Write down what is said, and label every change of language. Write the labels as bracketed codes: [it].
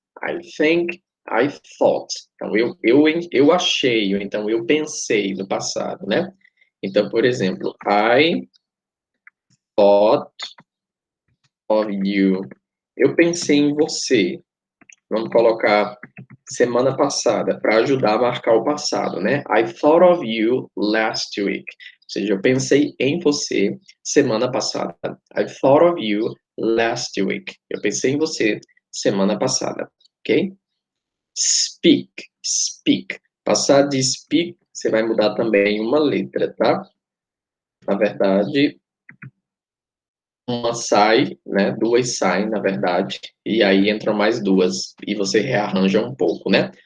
[en] I think, I thought. [pt] Então, eu achei, ou então eu pensei no passado, né? Então, por exemplo, [en] I thought of you. [pt] Eu pensei em você. Vamos colocar semana passada, para ajudar a marcar o passado, né? [en] I thought of you last week. [pt] Ou seja, eu pensei em você semana passada. [en] I thought of you last week. [pt] Eu pensei em você semana passada, ok? Speak, speak. Passar de speak, você vai mudar também uma letra, tá? na verdade, uma sai, né? Duas saem, na verdade, e aí entram mais duas, e você rearranja um pouco, né?